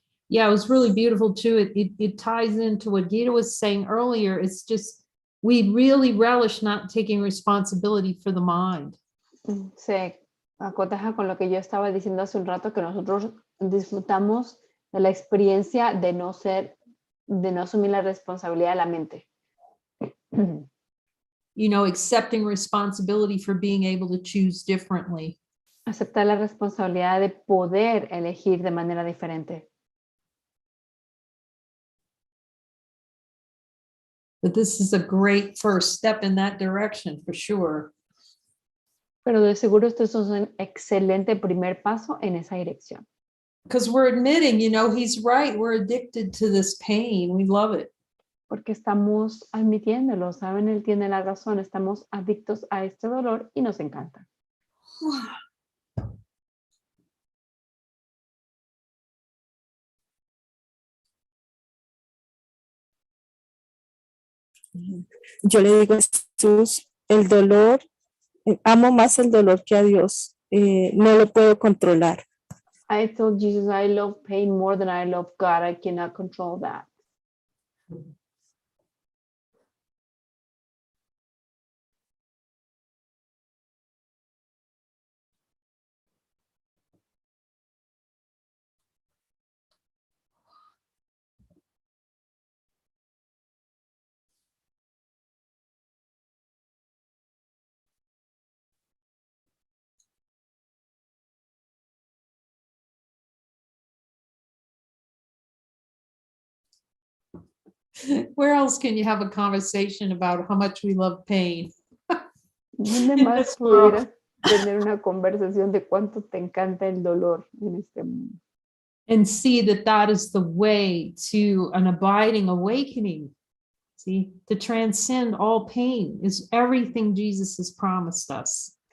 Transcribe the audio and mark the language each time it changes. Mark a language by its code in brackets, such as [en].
[en] Yeah, it was really beautiful too. It ties into what Gita was saying earlier. It's just, we really relish not taking responsibility for the mind. [es] Se acotaja con lo que yo estaba diciendo hace un rato, que nosotros disfrutamos de la experiencia de no asumir la responsabilidad de la mente. [en] You know, accepting responsibility for being able to choose differently. [es] Aceptar la responsabilidad de poder elegir de manera diferente. [en] But this is a great first step in that direction for sure. [es] Pero de seguro esto es un excelente primer paso en esa dirección. [en] Because we're admitting, you know, he's right. We're addicted to this pain. We love it. [es] Porque estamos admitiéndolo, ¿saben? Él tiene la razón, estamos adictos a este dolor y nos encanta. Yo le digo a Jesús, el dolor, amo más el dolor que a Dios. No lo puedo controlar. [en] I told Jesus I love pain more than I love God. I cannot control that. Where else can you have a conversation about how much we love pain? [es] ¿Dónde [en] In [es] más [en] this world. [es] pudieras tener una conversación de cuánto te encanta el dolor en este mundo? [en] And see that that is the way to an abiding awakening. See, to transcend all pain is everything Jesus has promised us.